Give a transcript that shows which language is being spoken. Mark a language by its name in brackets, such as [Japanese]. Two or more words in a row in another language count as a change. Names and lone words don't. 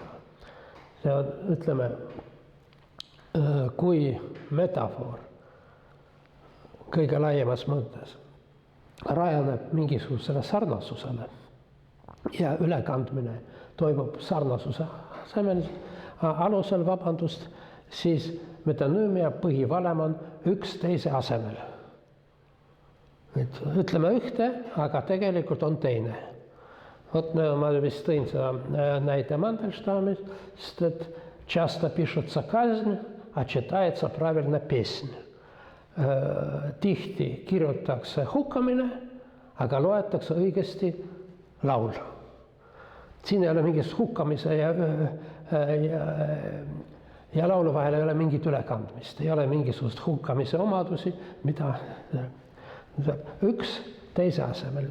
[Estonian] See on, ütleme, kui metafoor kõige laiemas mõttes rajaneb mingisugusele sarnasusele ja ülekandmine toimub sarnasuse alusel, siis metonüümia põhivalem on üks teise asemel. Ütleme ühte, aga tegelikult on teine. Ma vist tõin seda näite Mandelstamist, sest et [Russian] часто пишется казнь, а читается правильно песнь. [Estonian] Tihti kirjutatakse hukkamine, aga loetakse õigesti laul. Siin ei ole mingist hukkamise ja laulu vahel ei ole mingit ülekandmist, ei ole mingisugust hukkamise omadusi, mida üks teise asemel.